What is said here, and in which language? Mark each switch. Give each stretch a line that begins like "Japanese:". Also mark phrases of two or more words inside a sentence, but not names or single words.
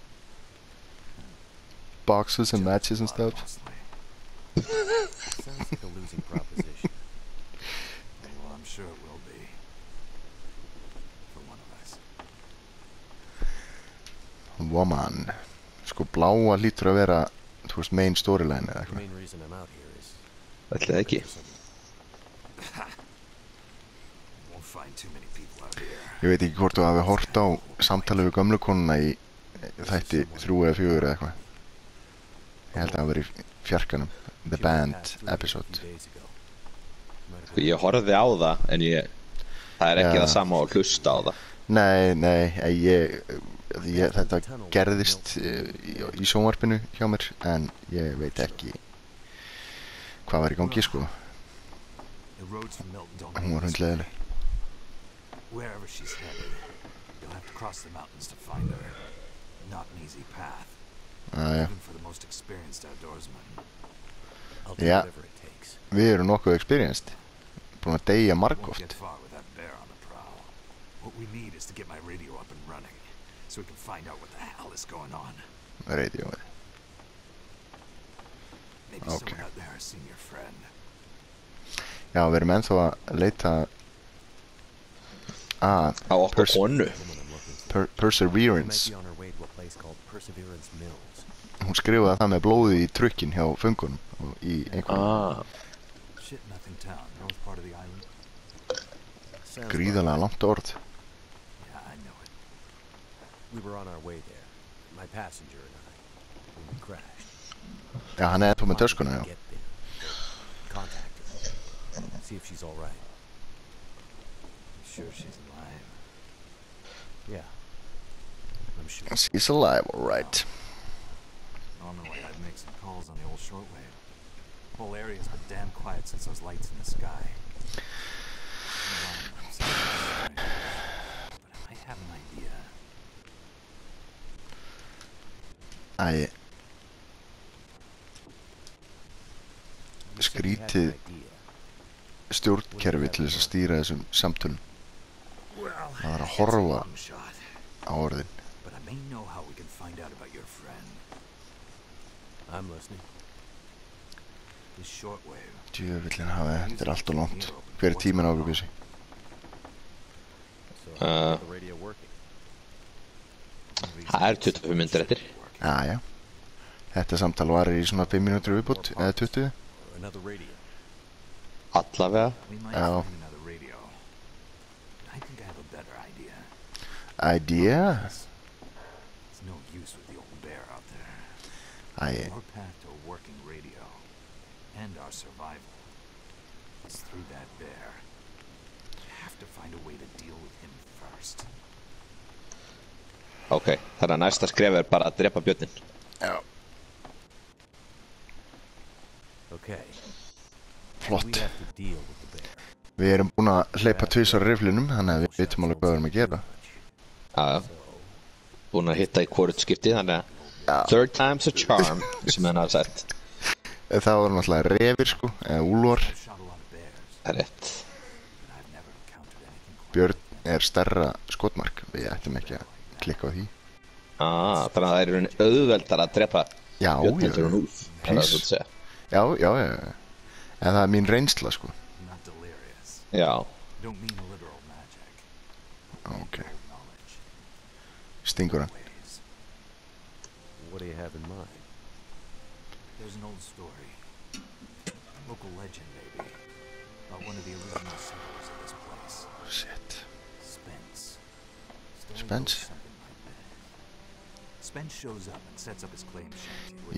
English: Boxes and matches and stuff. Sounds like a losing proposition. Well, I'm sure it will be. For one of us. Woman.
Icelandic: Sko bláa hlýtur að vera, þú veist,
English: main storyline
Icelandic: eða
English: The
Icelandic: eitthvað.
English: main reason I'm out here is
Icelandic: Ætli það ekki.
English: Won't find too many people out here.
Icelandic: Ég veit ekki hvort þú hafi hort á samtalið við gömlu konuna í þætti 3 eða 4 eða eitthvað. Ég held að það veri í fjarkanum.
English: The Band episode.
Icelandic: Ég horfði á það, en það er ekki Já. það sama að hlusta á það. Nei, þetta gerðist í sjónvarpinu hjá mér, en ég veit ekki hvað var í gangi, sko.
English: The roads from Milton don't
Icelandic: Hún var
English: lead this
Icelandic: hundleiðileg.
English: way. Wherever she's headed, you'll have to cross the mountains to find her. Not an easy path,
Icelandic: Já,
English: even for the most experienced outdoorsman. I'll do Yeah. whatever it takes.
Icelandic: við erum nokkuð experienced. Búin að deyja
English: Won't get
Icelandic: margoft.
English: far with that bear on the prowl. What we need is to get my radio up and running, so we can find out what the hell is going on.
Icelandic: Radioið.
English: Maybe Okay. someone out there has seen your friend.
Icelandic: Já, við erum ennþá að leita Á okkur konu.
English: The woman I'm looking for. She might Perseverance. be on her way to a place called Perseverance Mills.
Icelandic: Hún skrifaði það með blóði í trukkin hjá föngunum og í einhverjum
English: Shit, nothing town, north part of the island. Sounds
Icelandic: gríðarlega langt orð.
English: Yeah, I know it. We were on our way there, my passenger and I, when we crashed.
Icelandic: Já, hann er með töskuna, já.
English: Get there. Contact her. See if she's all right. You sure she's alive? Yeah. I'm sure. She's alive, alright. Normally I'd make some calls on the old shortwave. Whole area's been damn quiet since those lights in the sky. But I have an idea.
Icelandic: Æ,
English: You said you had an
Icelandic: skrítið
English: idea.
Icelandic: stjórnkerfi til þess að stýra þessum samtölum.
English: Well,
Icelandic: Það er að
English: it's a
Icelandic: horfa
English: long shot,
Icelandic: á orðin.
English: but I may know how we can find out about your friend. I'm listening. This shortwave.
Icelandic: Djöfullin hafi, þetta er allt og langt. Hver er tíminn á okkur, Bjössi?
English: So how's the radio working?
Icelandic: Það er 25 myndir eftir. Já. Þetta samtal varir í svona 5 mínútur viðbútt, eða 20.
English: Or another radio?
Icelandic: Allavega.
English: We might Oh. find another radio. I think I have a better idea. Idea? There's no use with the old bear out there.
Icelandic: Æ,
English: Our path to a working radio and our survival is through that bear. We have to find a way to deal with him first.
Icelandic: Ok, þannig að næsta skref er bara að drepa björnin. já,
English: Okay.
Icelandic: flott.
English: We have to deal with the bear.
Icelandic: Við erum búin að hleypa tvisar riflinum, þannig að við veitum alveg hvað við erum að gera. Já, búin að hitta í hvort skipti, þannig að
English: third time's a charm,
Icelandic: sem hann hafa sagt. Það voru náttúrulega refir, sko, eða úlvar.
English: I've shot a lot of bears,
Icelandic: Það er rétt.
English: but I've never encountered anything quite
Icelandic: Björn er stærra skotmark, við ættum ekki að klikka á því. Þannig að það er í rauninni auðveldar að drepa Já, björn já, heldur en úlf. Það er
English: Please.
Icelandic: það að segja. já. En það er mín reynsla, sko.
English: not delirious.
Icelandic: Já,
English: I don't mean literal magic.
Icelandic: Ok,
English: Old knowledge.
Icelandic: stingur hann.
English: Ways. What do you have in mind? There's an old story. Local legend, maybe. About one of the original settlers of this place. Shit. Spence. Story Spence? goes something like this. Spence shows up and sets up his claim shanty with